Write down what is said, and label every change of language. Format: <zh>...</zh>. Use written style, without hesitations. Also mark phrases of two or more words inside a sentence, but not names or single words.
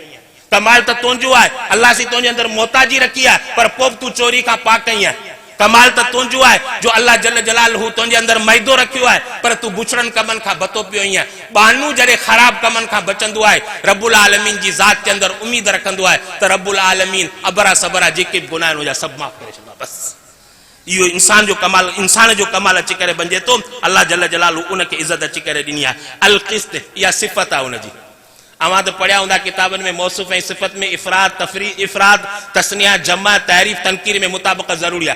<sd>कमाल त तुंहिंजो आहे, अल्लाह सी तुंहिंजे अंदरि मोहताजी रखी आहे, पर पोइ बि तूं चोरी खां पाक ईअं। कमाल त तुंहिंजो आहे जो अल्लाह</sd> <ar>جل جلاله</ar> <sd>तुंहिंजे अंदरि मैदो रखियो आहे, पर तूं बुछड़नि कमनि खां बतो पियो ईअं। बानू जॾहिं ख़राब कमनि खां बचंदो आहे,</sd> <ar>رب العالمين</ar> <sd>जी ज़ात जे अंदरि उम्मीद रखंदो आहे त</sd> <ar>رب العالمين</ar> <sd>अबरा सबरा जेके बि गुनाह आहिनि उनजा सभु माफ़ करे छॾींदो। बसि इहो इंसान जो कमाल, इंसान जो कमाल अची करे बणिजे थो। अल्लाह</sd> <ar>جل جلاله</ar> <sd>उनखे इज़त अची करे ॾिनी आहे।</sd> <ar>القسط</ar> <sd>इहा सिफ़त आहे उनजी। अवां त पढ़िया हूंदा किताबनि में मौसूफ़ ऐं सिफ़त में इफ़राद तफ़री इफ़राद तस्निया जमा तारीफ़ तनकीर में मुताबिक़त ज़रूरी आहे।</sd>